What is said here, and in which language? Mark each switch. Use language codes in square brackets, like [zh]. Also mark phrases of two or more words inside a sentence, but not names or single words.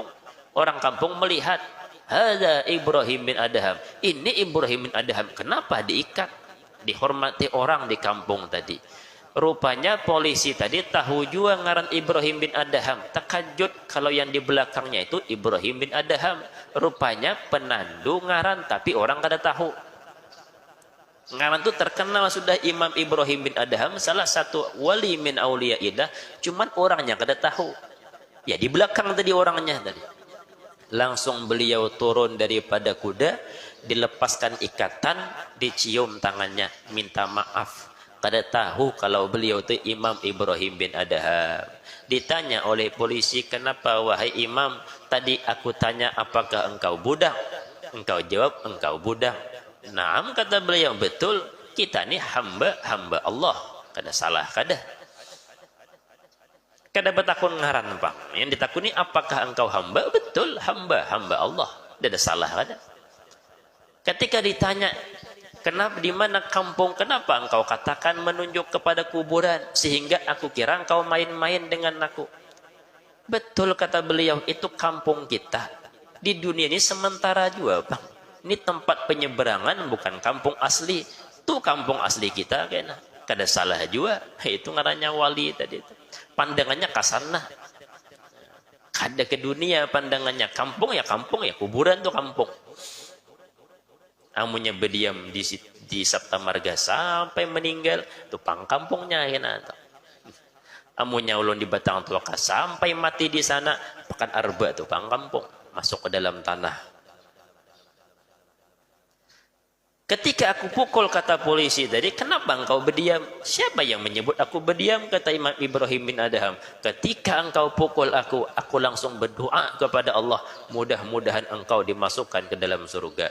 [bjn] Orang kampung melihat, hadza Ibrahim bin Adham. Ini Ibrahim bin Adham. Kenapa diikat? Dihormati orang di kampung tadi. Rupanya polisi tadi tahu juga ngaran Ibrahim bin Adham. Terkejut kalau yang di belakangnya itu Ibrahim bin Adham. Rupanya penandu ngaran tapi orang kada tahu. Ngaran itu terkenal sudah Imam Ibrahim bin Adham, salah satu wali [ar] من أولياء الله, [bjn] cuman orangnya kada tahu. Ya di belakang tadi orangnya tadi. Langsung beliau turun daripada kuda, dilepaskan ikatan, dicium tangannya, minta maaf. Kada tahu kalau beliau itu Imam Ibrahim bin Adham. [id] Ditanya oleh polisi, kenapa wahai imam, tadi aku tanya apakah engkau budak? Engkau jawab engkau budak. [bjn] Naam, kata beliau, betul, kita ni hamba Allah. Kada salah kada. Kada bertakun ngaran bang. [id] Yang ditakuni apakah engkau hamba? Betul, hamba Allah. [bjn] Tidak ada salah kada. [id] Ketika ditanya, kenapa di mana kampung? Kenapa engkau katakan menunjuk kepada kuburan sehingga aku kira engkau main-main dengan aku? Betul, kata beliau, itu kampung kita. [bjn] Di dunia ini sementara juga bang. Ini tempat penyeberangan, bukan kampung asli. Itu kampung asli kita kena. Kada salah juga. Itu ngarannya wali tadi itu. Pandangannya kasanah. Kada ke dunia pandangannya. Kampung ya kuburan tuh kampung. Amunya berdiam di Sabta Marga sampai meninggal tuh pang kampungnya kena. Amunya ulun di Batang Tuaka sampai mati di sana, Pekan Arba tuh pang kampung, masuk ke dalam tanah. [id] Ketika aku pukul, kata polisi tadi, kenapa engkau berdiam? Siapa yang menyebut aku berdiam? Kata Imam Ibrahim bin Adham. Ketika engkau pukul aku langsung berdoa kepada Allah, mudah-mudahan engkau dimasukkan ke dalam surga.